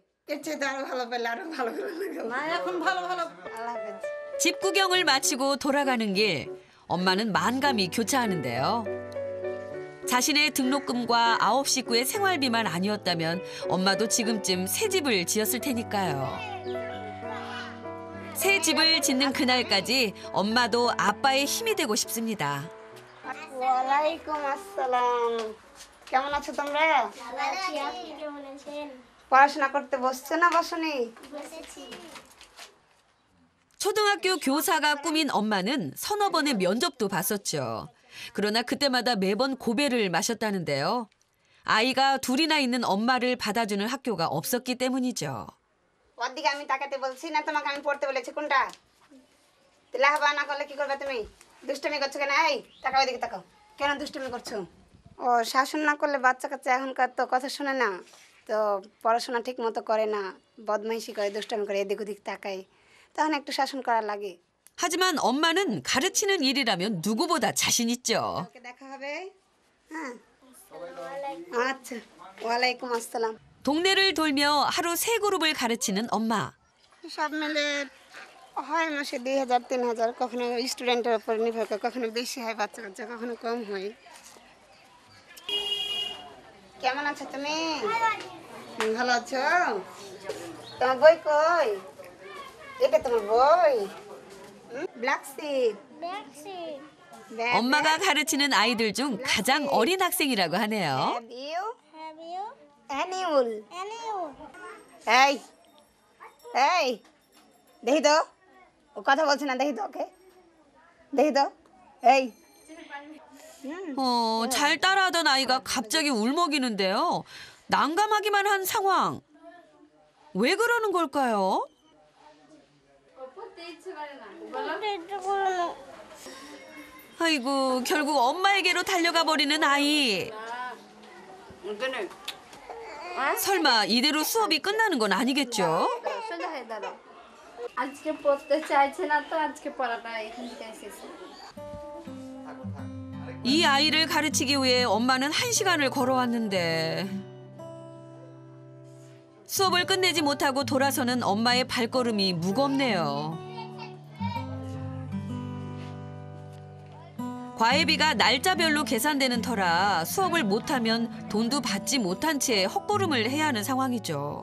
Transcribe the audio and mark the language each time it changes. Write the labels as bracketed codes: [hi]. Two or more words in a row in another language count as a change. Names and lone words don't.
[ko] 집 구경을 마치고 돌아가는 길, 엄마는 만감이 교차하는데요. 자신의 등록금과 9 식구의 생활비만 아니었다면 엄마도 지금쯤 새 집을 지었을 테니까요. 새 집을 짓는 그날까지 엄마도 아빠의 힘이 되고 싶습니다. [ar] وعليكم السلام. [bn] কেমন আছো তোমরা? পড়াশোনা করতে বসছো না বসনি? [ko] 초등학교 교사가 꿈인 엄마는 서너 번의 면접도 봤었죠. 그러나 그때마다 매번 고배를 마셨다는데요. 아이가 둘이나 있는 엄마를 받아주는 학교가 없었기 때문이죠. [bn] ওদিকে আমি তাকাতে বলছি না তোমাকে আমি পড়তে বলেছি কোনটা? লেখাপড়া না করলে কি করবে তুমি? দুষ্টুমি করছো কেন? এই তাকাও এদিকে তাকাও। কেন দুষ্টুমি করছো? ও শাসন না করলে বাচ্চা কাচ্চা এখনকার তো কথা শুনে না, তো পড়াশোনা ঠিক মতো করে না, বদমাইশি করে, দুষ্টুমি করে, এদিক ওদিক তাকায়, তখন একটু শাসন করা লাগে। [ko] 하지만 엄마는 가르치는 일이라면 누구보다 자신 있죠. [bn] কালকে দেখা হবে? হ্যাঁ আচ্ছা, [ar] وعليكم السلام. [ko] 동네를 돌며 하루 3그룹을 가르치는 엄마. [bn] সব মিলে হয় মাসে 2000-3000, কখনো স্টুডেন্টের উপর নির্ভর করে, কখনো বেশি হয় বাচ্চা কাচ্চা, কখনো কম হয়। কেমন আছো তুমি? ভালো আছো? তোমার বই কই? এটা তোমার বই? ব্ল্যাকশিপ। [ko] 엄마가 가르치는 아이들 중 가장 어린 학생이라고 하네요. অ্যানিউল। [bn] এই এই দেখি তো, ও কথা বলছে না, দেখি তো ওকে, দেখি তো। এই [ko] 잘 따라하던 아이가 갑자기 울먹이는데요. 난감하기만 한 상황. 왜 그러는 걸까요? 아이고, 결국 엄마에게로 달려가 버리는 아이. 설마 이대로 수업이 끝나는 건 아니겠죠? [bn] আজকে পড়তে চাইছে না, তো আজকে পড়াটা এখান থেকে শেষ। [ko] 이 아이를 가르치기 위해 엄마는 1시간을 걸어왔는데 수업을 끝내지 못하고 돌아서는 엄마의 발걸음이 무겁네요. 과외비가 날짜별로 계산되는 터라 수업을 못하면 돈도 받지 못한 채 헛걸음을 해야 하는 상황이죠.